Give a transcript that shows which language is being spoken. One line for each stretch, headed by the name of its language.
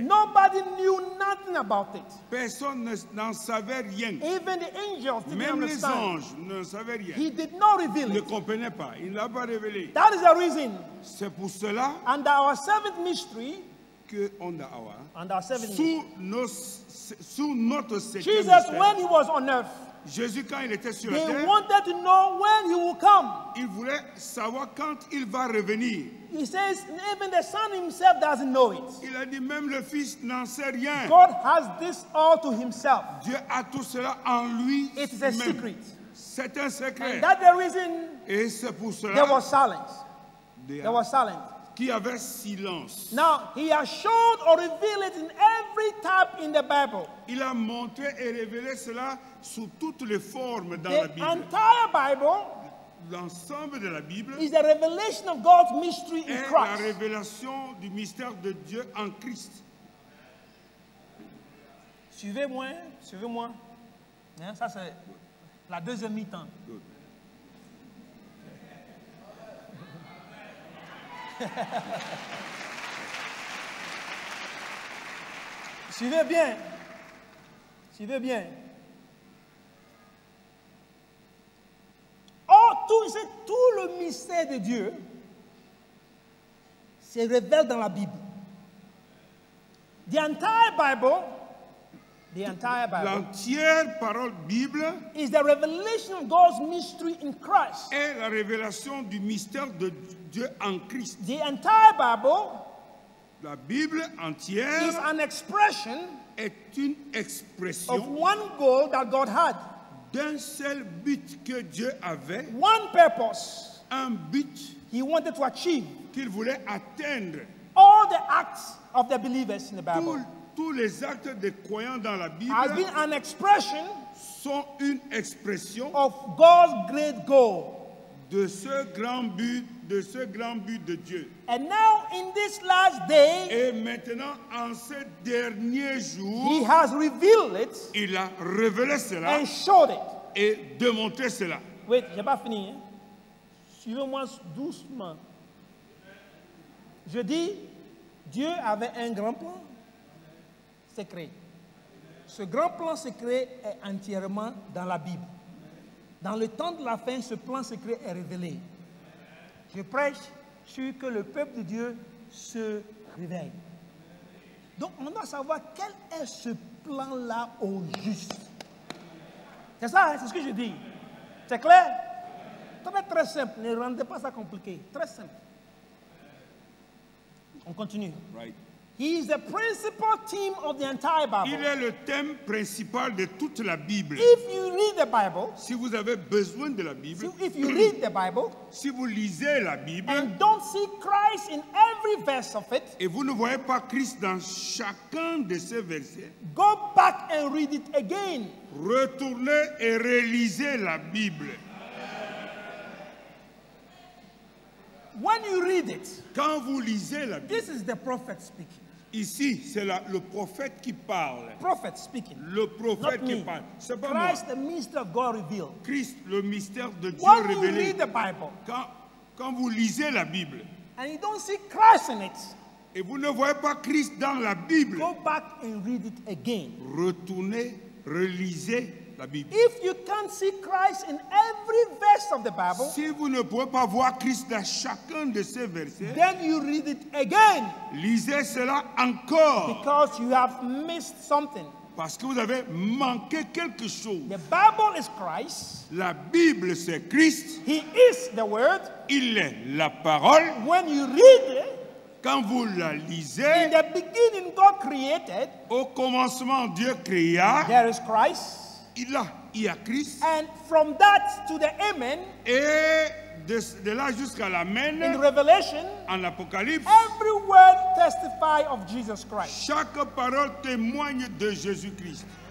English: Nobody knew nothing about it.
French: Personne n'en savait rien.
English: Even the angels didn't
French: Même les
English: understand.
French: anges ne savaient rien.
English: He did not reveal
French: Ils ne
English: it.
French: comprenaient pas. Il ne l'a pas révélé.
English: That is the reason.
French: C'est pour cela
English: And our seventh mystery,
French: qu'on a
English: and our seventh mystery,
French: sous notre septième
English: Jesus,
French: mystère,
English: when he was on earth,
French: Jésus, quand il était sur la
English: they
French: terre,
English: wanted to know when he will come.
French: il voulait savoir quand il va revenir.
English: He says, even the Son himself doesn't know it.
French: Il a dit, même le Fils n'en sait rien.
English: God has this all to himself.
French: Dieu a tout cela en lui.
English: It is a
French: même.
English: secret.
French: C'est un secret.
English: And that's the reason
French: Et c'est pour
English: there
French: cela
English: was silence. There was silence.
French: qu'il y avait silence.
English: Now, he has showed or revealed it in every type in the Bible.
French: Il a montré et révélé cela sous toutes les formes dans la
English: The
French: Bible.
English: entire Bible
French: L'ensemble de la Bible
English: is the revelation of God's mystery in
French: est la
English: Christ.
French: révélation du mystère de Dieu en Christ. Suivez-moi, suivez-moi. Hein, ça, c'est la deuxième mi-temps.
English: Good.
French: Suivez bien. Suivez bien. Oh, tout le mystère de Dieu se révèle dans la Bible.
English: The entire Bible
French: L'entière parole Bible
English: is the revelation of God's mystery in Christ.
French: est la révélation du mystère de Dieu en Christ.
English: The entire Bible
French: La Bible
English: is
French: entière
English: an expression
French: est une
English: of
French: expression
English: one goal that God had,
French: d'un seul but que Dieu avait,
English: one purpose
French: un but
English: he wanted to achieve.
French: qu'il voulait atteindre.
English: All the acts of the believers in the Bible
French: Tous les actes des croyants dans la Bible
English: has been an expression
French: sont une expression
English: of God's great goal.
French: de ce grand but, de Dieu.
English: And now in this last day,
French: Et maintenant, en ces derniers jours,
English: he has revealed it
French: il a révélé cela
English: and showed it.
French: et démontré cela. Wait, j'ai pas fini. Hein? Suivez-moi doucement. Je dis, Dieu avait un grand plan secret. Ce grand plan secret est entièrement dans la Bible. Dans le temps de la fin, ce plan secret est révélé. Je prêche sur que le peuple de Dieu se réveille. Donc, on doit savoir quel est ce plan-là au juste. C'est ça, hein, c'est ce que je dis. C'est clair? Très simple. Ne rendez pas ça compliqué. Très simple. On continue.
English: Right. He is the principal theme of the entire Bible.
French: Il est le thème principal de toute la Bible.
English: If you read the Bible,
French: Si vous avez besoin de la Bible,
English: if you read the Bible
French: si vous lisez la Bible
English: and don't see Christ in every verse of it,
French: et vous ne voyez pas Christ dans chacun de ces versets,
English: go back and read it again.
French: retournez et relisez la Bible.
English: When you read it,
French: Quand vous lisez la Bible,
English: this is the prophet speaking.
French: ici, c'est le prophète qui parle.
English: Prophet speaking.
French: Le prophète
English: Not
French: qui
English: me.
French: parle. C'est pas moi.
English: Christ, the mystery of God revealed.
French: Christ, le mystère de Dieu
English: When you
French: révélé.
English: read the Bible
French: Quand vous lisez la Bible
English: and you don't see Christ in it,
French: et vous ne voyez pas Christ dans la Bible,
English: go back and read it again.
French: retournez, relisez la Bible.
English: If you can't see Christ in every verse of the Bible,
French: Si vous ne pouvez pas voir Christ dans chacun de ces versets,
English: then you read it again
French: lisez cela encore
English: because you have missed something.
French: parce que vous avez manqué quelque chose.
English: The Bible is Christ.
French: La Bible, c'est Christ.
English: He is the Word.
French: Il est la parole.
English: When you read it,
French: Quand vous la
English: in
French: lisez,
English: the beginning God created,
French: au commencement, Dieu créa.
English: there is Christ.
French: Il y a Christ.
English: And from that to the Amen,
French: Et de là jusqu'à
English: in
French: l'Amen,
English: Revelation,
French: en Apocalypse,
English: every word testifies of Jesus Christ.
French: chaque parole témoigne de Jésus-Christ.